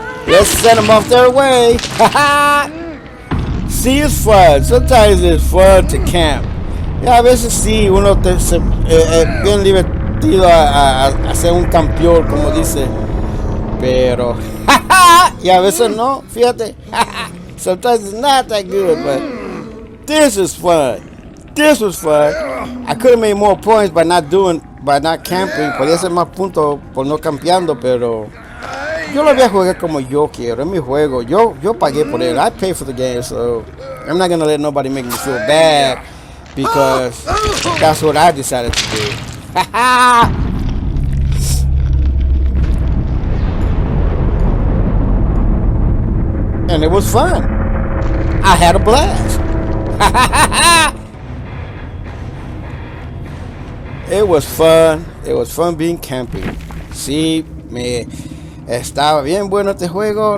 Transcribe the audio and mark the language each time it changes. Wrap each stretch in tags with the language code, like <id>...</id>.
<en>Let's send them off their way. See, it's fun. Sometimes it's fun to camp.</en> <es>Ya a veces sí, uno es bien divertido a hacer un campeón, como dice. Pero, y a veces no, fíjate.</es> <en>Sometimes it's not that good, but this is fun. This was fun. I could have made more points by not camping.</en> <es>Podía hacer más puntos por no campeando, pero yo lo voy a jugar como yo quiero. Es mi juego. Yo pagué por él.</es> <en>I paid for the game, so I'm not gonna let nobody make me feel bad because that's what I decided to do. And it was fun. I had a blast. It was fun. It was fun being camping.</en> <es>Sí, estaba bien bueno este juego.</es>